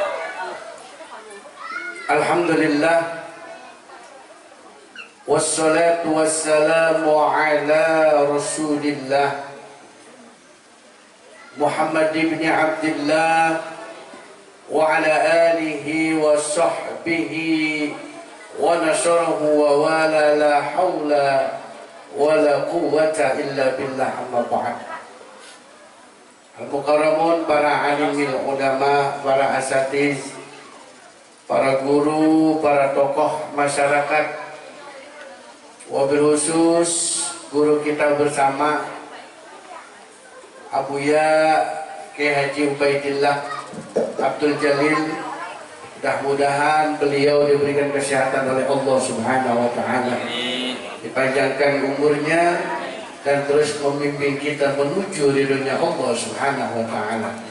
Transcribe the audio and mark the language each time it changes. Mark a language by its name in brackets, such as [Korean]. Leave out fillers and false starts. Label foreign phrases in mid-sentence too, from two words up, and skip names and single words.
[Arabic] الحمد لله، والصلاة والسلام على رسول الله محمد بن عبد الله وعلى آله وصحبه ونصره ووالاه، لا حول ولا قوة إلا بالله، أما بعد. [Indonesian] Al-Mukarramun, para [Arabic] عالمي العلماء, [Indonesian] para asatiz, para guru, para tokoh masyarakat, [Arabic] وبالخصوص [Indonesian] guru kita bersama Abuya Kiai Haji Ubaidillah Abdul Jalil. Mudah-mudahan beliau diberikan kesehatan oleh Allah [Arabic] سبحانه وتعالى, [Indonesian] dipanjangkan umurnya dan terus memimpin kita menuju ridhonya Allah [Arabic] سبحانه وتعالى.